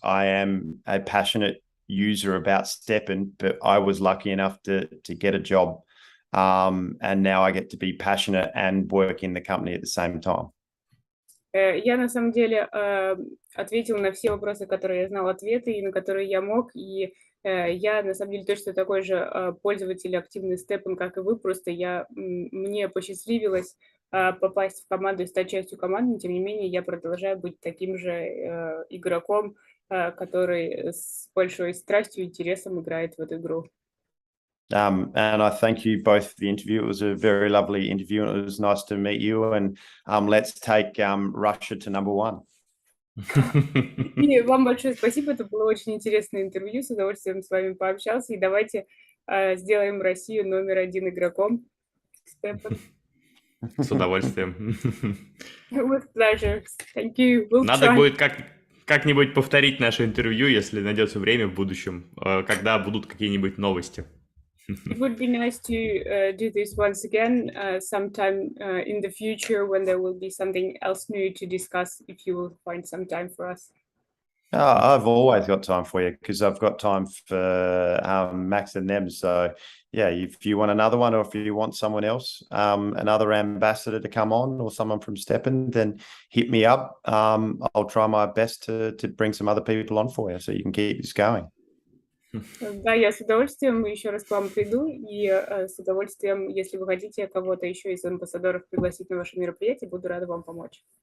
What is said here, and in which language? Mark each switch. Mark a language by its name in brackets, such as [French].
[English] I am a passionate user about STEPN, but I was lucky enough to get a job. And now I get to be passionate and work in the company at the same time. [Russian] Я на самом деле ответила на все вопросы, которые я знала ответы, и на которые я мог, и я на самом деле точно такой же пользователь активный STEPN, как и вы, просто мне посчастливилось попасть в команду и стать частью команды, но тем не менее я продолжаю быть таким же игроком, который с большой страстью и интересом играет в эту игру. [English] And I thank you both for the interview. It was a very lovely interview, and it was nice to meet you. And let's take Russia to number 1. [Russian] И вам большое спасибо. Это было очень интересное интервью. С удовольствием с вами пообщался. И давайте сделаем Россию номер 1 игроком. STEPN. С удовольствием. [English] With pleasure. Thank you. [Russian] Надо будет как-нибудь повторить наше интервью, если найдется время в будущем, когда будут какие-нибудь новости. [English] It would be nice to do this once again sometime in the future when there will be something else new to discuss, if you will find some time for us. Oh, I've always got time for you because I've got time for Max and them. So, yeah, if you want another one or if you want someone else, another ambassador to come on or someone from STEPN, then hit me up. I'll try my best to bring some other people on for you so you can keep this going. [Russian] Да, я с удовольствием еще раз к вам приду, и с удовольствием, если вы хотите кого-то еще из амбассадоров пригласить на ваше мероприятие, буду рада вам помочь.